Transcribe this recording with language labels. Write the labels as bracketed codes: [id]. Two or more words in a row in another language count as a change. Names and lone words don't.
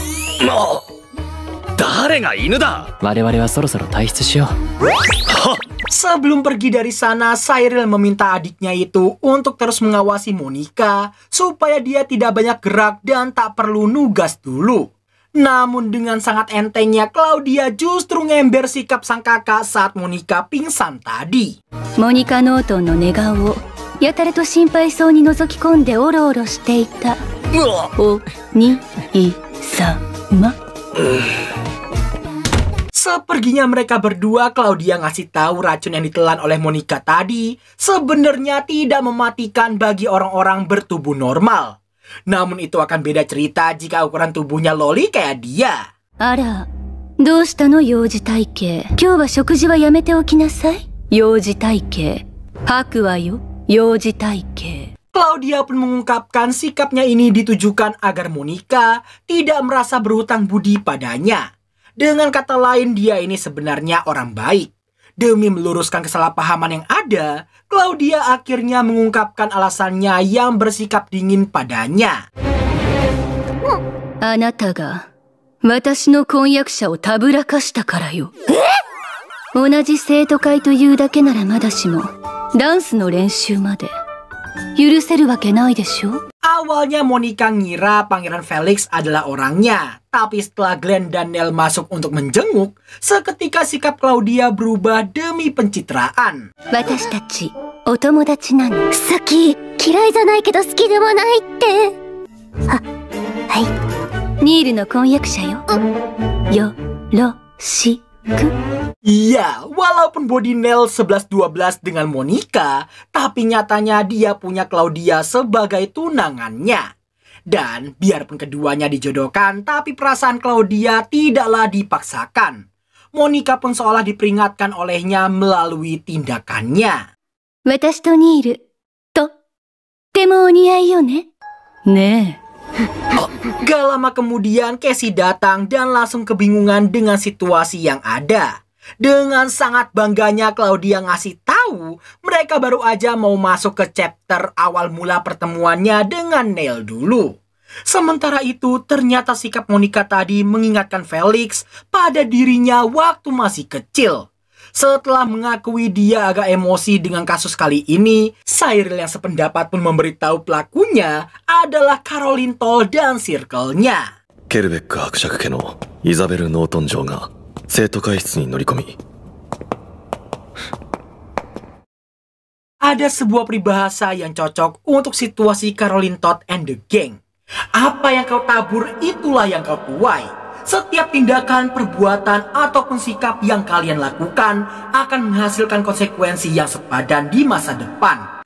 [id] Sebelum pergi dari sana, Cyril meminta adiknya itu untuk terus mengawasi Monica supaya dia tidak banyak gerak dan tak perlu nugas dulu. Namun dengan sangat entengnya, Claudia justru ngember sikap sang kakak saat Monica pingsan tadi. [ja] Monica Norton の寝顔をやたらと心配そうに覗き込んでオロオロしていた。おにいさま。 [id] Seperginya mereka berdua, Claudia ngasih tahu racun yang ditelan oleh Monica tadi sebenarnya tidak mematikan bagi orang-orang bertubuh normal. Namun itu akan beda cerita jika ukuran tubuhnya Loli kayak dia. [ja] あら、どうしたの幼児体型。今日は食事はやめておきなさい。幼児体型。吐くわよ、幼児体型。 [id] Claudia pun mengungkapkan sikapnya ini ditujukan agar Monica tidak merasa berhutang budi padanya. Dengan kata lain, dia ini sebenarnya orang baik. Demi meluruskan kesalahpahaman yang ada, Claudia akhirnya mengungkapkan alasannya yang bersikap dingin padanya. [ja] あなたが私の婚約者をたぶらかしたからよ。同じ生徒会というだけならまだしも、ダンスの練習まで許せるわけないでしょ。 [id] Awalnya Monica ngira Pangeran Felix adalah orangnya, tapi setelah Glenn dan Nell masuk untuk menjenguk, seketika sikap Claudia berubah demi pencitraan. [ja] 私たちお友達なの。好き、嫌いじゃないけど好きでもないって。あ、はい。ニールの婚約者よ。よろしく。 [id] Iya, walaupun body Nell 11-12 dengan Monica, tapi nyatanya dia punya Claudia sebagai tunangannya. Dan biarpun keduanya dijodohkan, tapi perasaan Claudia tidaklah dipaksakan. Monica pun seolah diperingatkan olehnya melalui tindakannya. [ja] 私とニール、とってもお似合いよね。ねえ。 [id] Gak lama kemudian Casey datang dan langsung kebingungan dengan situasi yang ada. Dengan sangat bangganya Claudia ngasih tahu mereka baru aja mau masuk ke chapter awal mula pertemuannya dengan Nell dulu. Sementara itu ternyata sikap Monica tadi mengingatkan Felix pada dirinya waktu masih kecil. Setelah mengakui dia agak emosi dengan kasus kali ini, Cyril yang sependapat pun memberitahu pelakunya adalah Caroline Toll dan circle-nya. [ja] ケルベック伯爵家のイザベル・ノートン嬢が生徒会室に乗り込み [id] Ada sebuah peribahasa yang cocok untuk situasi Caroline Todd [en] and the Gang. [id] Apa yang kau tabur, itulah yang kau tuai. Setiap tindakan, perbuatan, ataupun sikap yang kalian lakukan akan menghasilkan konsekuensi yang sepadan di masa depan.